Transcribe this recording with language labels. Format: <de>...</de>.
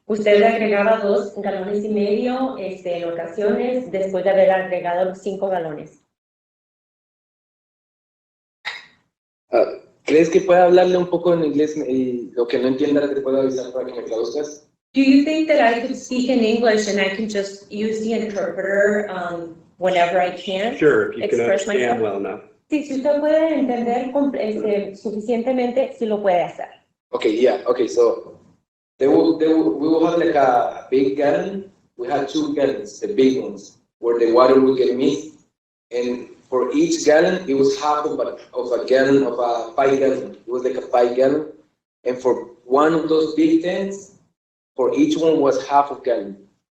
<es>Usted le agregaba 2,5 galones en ocasiones después de haber agregado los 5 galones. ¿Crees que pueda hablarle un poco en inglés y lo que no entienda te puedo avisar para que me traduzcas?</es> <en>Do you think that I could speak in English and I can just use the interpreter whenever I can? Sure, if you can Express understand well enough.</en> <es>Sí, si usted puede entender suficientemente, sí lo puede hacer.</es> <en>Okay, so we will have like a big gallon. We had 2 gallons, the big ones, where the water would get mixed. And for each gallon, it was half of a gallon of a 5 gallon. It was like a 5 gallon. And for one of those big tanks, for each one was half a gallon.</en>